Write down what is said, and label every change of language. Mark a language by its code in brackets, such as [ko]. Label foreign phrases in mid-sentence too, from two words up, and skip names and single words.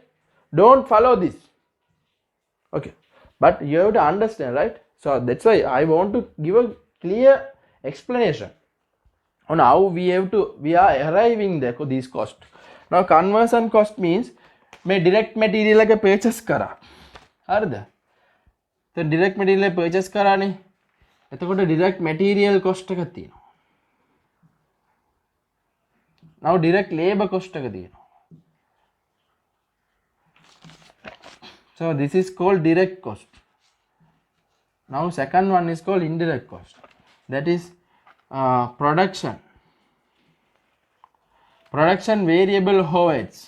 [en] Don't follow this, okay? But you have to understand, right? So that's why I want to give a clear explanation on how we are arriving there these costs. Now conversion cost means may direct material එක purchase කරා. [si] හරිද? දැන් [en] direct material [si] purchase කරානේ. එතකොට [en] direct material cost [si] එක තියෙනවා. [en] Now direct labor cost [si] එක තියෙනවා. [en] So this is called direct cost. Now second one is called indirect cost. That is production variable overheads.